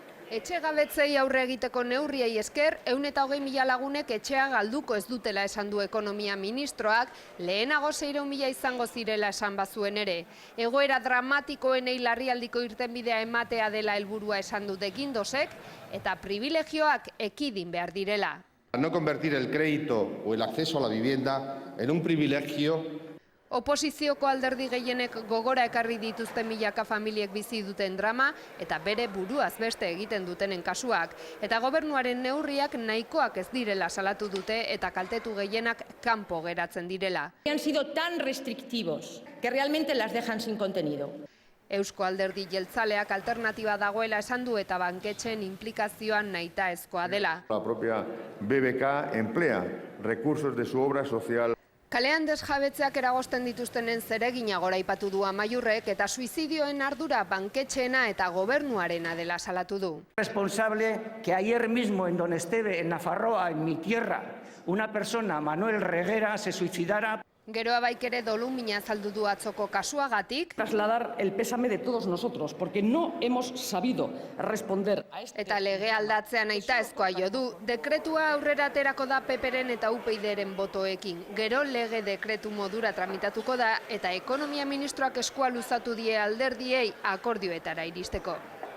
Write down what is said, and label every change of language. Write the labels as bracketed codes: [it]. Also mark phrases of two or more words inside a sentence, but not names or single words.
[eu] Etxegabetzei aurre egiteko neurriei esker, 120.000 lagunek etxea galduko ez dutela esan du ekonomia ministroak, lehenago 600.000 izango zirela esan bazuen ere. Egoera dramatikoenei larrialdiko irtenbidea ematea dela helburua esan dute Guindosek, eta privilegioak ekidin behar direla. [es] No convertir el crédito o el acceso a la vivienda en un privilegio. [eu] Oposizioko alderdi gehienek gogora ekarri dituzten milaka familiek bizi duten drama eta bere buruaz beste egiten dutenen kasuak. Eta gobernuaren neurriak nahikoak ez direla salatu dute eta kaltetu gehienak kanpo geratzen direla. [es] Han sido tan restrictivos que realmente las dejan sin contenido. [eu] Eusko Alderdi Jeltzaleak alternatiba dagoela esan du eta banketxeen inplikazioan nahitaezkoa dela. [es] La propia BBK emplea recursos de su obra social. [eu] Kalean desjabetzeak eragozten dituztenen zeregina goraipatu du Amaiurrek eta suizidioen ardura banketxeena eta gobernuarena dela salatu du. [es] Responsable que ayer mismo en Donestebe, en Nafarroa, en mi tierra, una persona, Manuel Reguera, se suicidara. [eu] Geroa baik ere dolumina azaldu du atzoko kasuagatik. [es] Trasladar el pésame de todos nosotros, porque no hemos sabido responder a este... [eu] Eta lege aldatzea nahitaezkoa jo du, dekretua aurrera aterako da PPren eta UPyDren botoekin. Gero lege dekretu modura tramitatuko da eta ekonomia ministroak eskua luzatu die alderdiei akordioetara iristeko.